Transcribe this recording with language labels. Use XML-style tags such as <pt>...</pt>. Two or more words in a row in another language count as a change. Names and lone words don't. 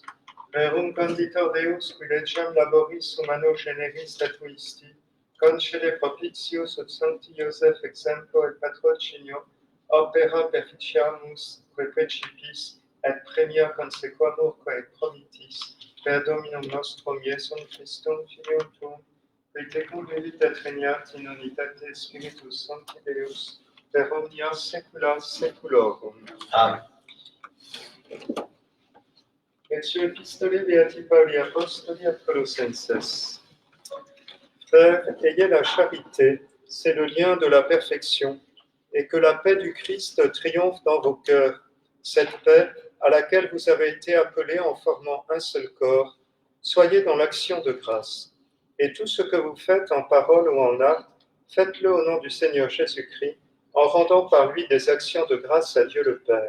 <la>Verum conditor Deus, qui legem laboris humano generis statuisti, concede propitius ut sancti Iosef exemplo et patrocinio, opera perficiamus que principis, et premia consequamur quae promitis, per Dominum nostrum Iesum Christum Filium tuum, qui tecum vivit et regnat in unitate Spiritus Sancti Deus, per omnia saecula saeculorum. Amen. Lectio Epistolae Beati Pauli Apostoli ad Colossenses.</la> <fr>Frères, ayez la charité, c'est le lien de la perfection, et que la paix du Christ triomphe dans vos cœurs, cette paix à laquelle vous avez été appelés en formant un seul corps. Soyez dans l'action de grâce. Et tout ce que vous faites en parole ou en acte, faites-le au nom du Seigneur Jésus-Christ, en rendant par lui des actions de grâce à Dieu le Père.</fr>